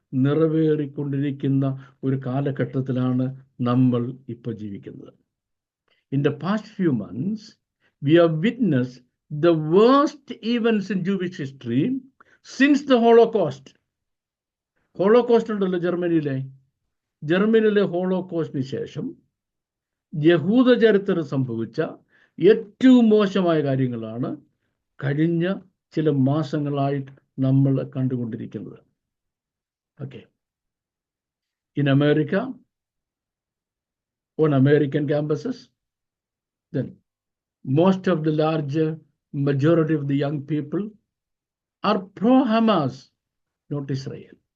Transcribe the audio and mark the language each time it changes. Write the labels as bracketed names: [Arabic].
[Malayalam] നിറവേറിക്കൊണ്ടിരിക്കുന്ന ഒരു കാലഘട്ടത്തിലാണ് നമ്മൾ ഇപ്പോൾ ജീവിക്കുന്നത്. [English] In the past few months, we have witnessed the worst events in Jewish history since the Holocaust. [Malayalam] Holocaust ഉണ്ടല്ലോ ജർമ്മനിയിലെ ഹോളോകോസ്റ്റിന് ശേഷം യഹൂദ ചരിത്രം സംഭവിച്ച ഏറ്റവും മോശമായ കാര്യങ്ങളാണ് കഴിഞ്ഞ ചില മാസങ്ങളായിട്ട് നമ്മൾ കണ്ടുകൊണ്ടിരിക്കുന്നത്. [English] Okay, in America, on American campuses, then most of the larger majority of the young people are pro-Hamas, not Israel.